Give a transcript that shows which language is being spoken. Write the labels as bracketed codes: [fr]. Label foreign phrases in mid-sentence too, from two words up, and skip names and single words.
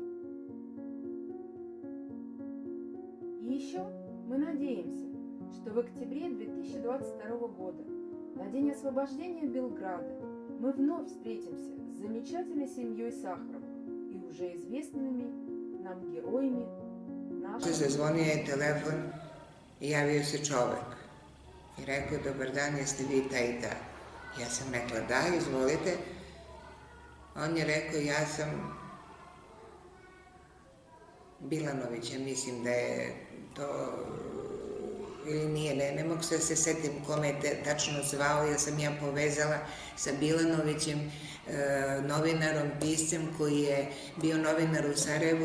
[ru] И еще мы надеемся, что в октябре 2022 года, на День освобождения Белграда, мы вновь встретимся с замечательной семьей Сахаровых и уже известными nam героями našeg... [sr] Zazvonio je telefon i javio se čovek i rekao, dobar dan, jeste vi ta i ta? Ja sam rekla, da, izvolite. On je rekao, ja sam Bilanović, ja mislim da je to, ili nije, ne mogu se setim kome je tačno zvao, jer sam ja povezala sa Bilanovićem, novinarom, piscem koji je bio novinar u Sarajevu.